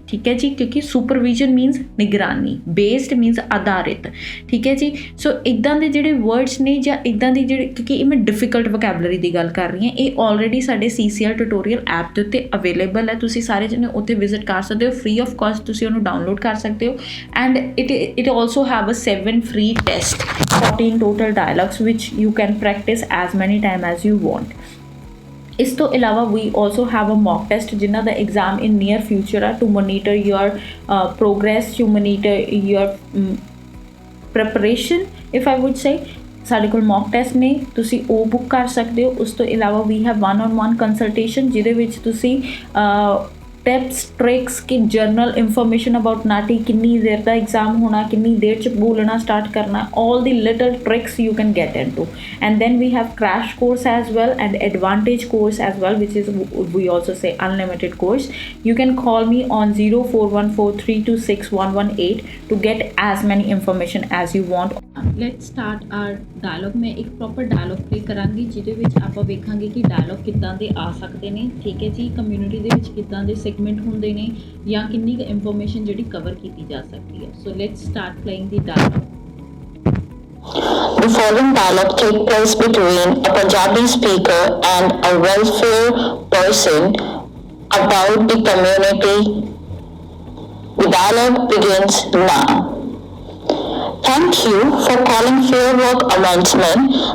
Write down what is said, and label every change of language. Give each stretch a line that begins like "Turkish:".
Punjabi: ਠੀਕ ਹੈ ਜੀ, ਕਿਉਂਕਿ ਸੁਪਰਵਿਜ਼ਨ ਮੀਨਸ ਨਿਗਰਾਨੀ, ਬੇਸਡ ਮੀਨਸ ਆਧਾਰਿਤ। ਠੀਕ ਹੈ ਜੀ। ਸੋ ਇੱਦਾਂ ਦੇ ਜਿਹੜੇ ਵਰਡਸ ਨੇ ਜਾਂ ਇੱਦਾਂ ਦੀ ਜਿਹੜੇ, ਕਿਉਂਕਿ ਇਹ ਮੈਂ ਡਿਫੀਕਲਟ ਵੋਕੈਬਲਰੀ ਦੀ ਗੱਲ ਕਰ ਰਹੀ ਹਾਂ, ਇਹ ਆਲਰੇਡੀ ਸਾਡੇ CCL ਟਿਊਟੋਰੀਅਲ ਐਪ ਦੇ ਉੱਤੇ ਅਵੇਲੇਬਲ ਹੈ। ਤੁਸੀਂ ਸਾਰੇ ਜਣੇ ਉੱਥੇ ਵਿਜ਼ਿਟ ਕਰ ਸਕਦੇ ਹੋ, ਫ੍ਰੀ ਆਫ ਕਾਸਟ ਤੁਸੀਂ ਉਹਨੂੰ ਡਾਊਨਲੋਡ ਕਰ ਸਕਦੇ ਹੋ।
English: And it also have a 7 free test, 14 total dialogues which you can practice as many time as you want.
Punjabi: ਇਸ ਤੋਂ ਇਲਾਵਾ
English: ਵੀ also have a mock test ਜਿਨ੍ਹਾਂ ਦਾ exam in near future ah, to monitor your progress, to monitor your preparation if I would say.
Punjabi: ਸਾਡੇ ਕੋਲ mock test ਨੇ, ਤੁਸੀਂ ਉਹ ਬੁੱਕ ਕਰ ਸਕਦੇ ਹੋ। ਉਸ ਤੋਂ ਇਲਾਵਾ
English: ਵੀ ਹੈਵ
Punjabi: 1-on-1 ਕੰਸਲਟੇਸ਼ਨ ਜਿਹਦੇ ਵਿੱਚ ਤੁਸੀਂ ਟਿਪਸ ਟ੍ਰਿਕਸ ਕਿ
English: general information about
Punjabi: ਨਾਟੀ, ਕਿੰਨੀ ਦੇਰ ਦਾ ਐਗਜ਼ਾਮ ਹੋਣਾ, ਕਿੰਨੀ ਦੇਰ 'ਚ ਬੋਲਣਾ ਸਟਾਰਟ ਕਰਨਾ,
English: all the little tricks you can get into. And then we have crash course as well and advantage course as well, which is we also say unlimited course. You can call me on 0414326118 to get as many information as you want. Let's start our dialogue.
Hindi: मैं एक
Punjabi: proper dialogue play ਕਰਾਂਗੀ ਜਿਹਦੇ ਵਿੱਚ ਆਪਾਂ ਵੇਖਾਂਗੇ ਕਿ dialogue ਕਿੱਦਾਂ ਦੇ ਆ ਸਕਦੇ ਨੇ। ਠੀਕ ਹੈ ਜੀ। ਕਮਿਊਨਿਟੀ ਦੇ ਵਿੱਚ ਕਿੱਦਾਂ ਦੇ ਸੈਗਮੈਂਟ ਹੁੰਦੇ ਨੇ ਜਾਂ ਕਿੰਨੀ ਕੁ ਇਨਫੋਰਮੇਸ਼ਨ ਜਿਹੜੀ ਕਵਰ ਕੀਤੀ ਜਾ ਸਕਦੀ ਹੈ।
English: So let's start playing the dialogue. The following dialogue takes place between a Punjabi speaker and a welfare person about the community. The dialogue begins now. Thank you for calling Fair Work Amendment.